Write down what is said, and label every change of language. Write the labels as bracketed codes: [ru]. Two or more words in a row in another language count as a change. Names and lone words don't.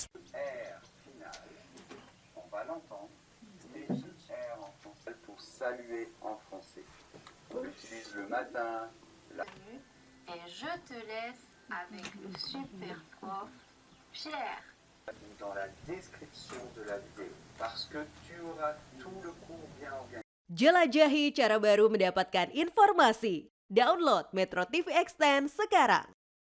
[fr] R final, on va l'entendre, c'est R en français pour saluer en français. On l'utilise le matin. Et je te laisse avec le super prof Pierre. Dans la description de la vidéo, parce que tu auras tout le cours bien organisé. [id] Jelajahi cara baru mendapatkan informasi. Download Metro TV Extend sekarang.